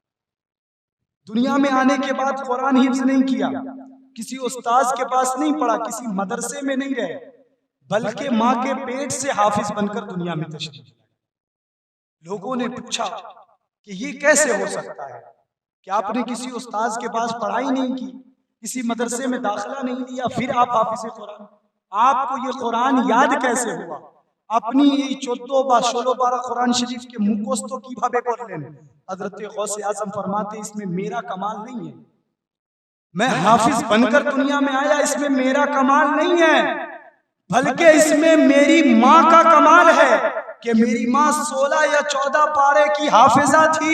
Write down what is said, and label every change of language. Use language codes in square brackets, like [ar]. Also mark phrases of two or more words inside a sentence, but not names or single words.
[ur] دنیا میں آنے کے بعد قرآن حفظ نہیں کیا، کسی استاذ کے پاس نہیں پڑھا، کسی مدرسے میں نہیں رہے، بلکہ ماں کے پیٹ سے حافظ بن کر دنیا میں تشریف لائے۔ لوگوں نے پوچھا کہ یہ کیسے ہو سکتا ہے کہ آپ نے کسی استاذ کے پاس پڑھائی نہیں کی، کسی مدرسے میں داخلہ نہیں لیا، پھر آپ حافظ قرآن، آپ کو یہ قرآن یاد کیسے ہوا؟ [bn] আপনি এই 14 বা 16 পারা কোরআন শরীফকে মুখস্থ কিভাবে করলেন? [ur] حضرت غوث اعظم فرماتے اس میں میرا کمال نہیں ہے، میں حافظ بن کر دنیا میں آیا، اس میں میرا کمال نہیں ہے، بلکہ اس میں میری ماں کا کمال ہے کہ میری ماں 16 یا 14 پارے کی حافظہ تھی۔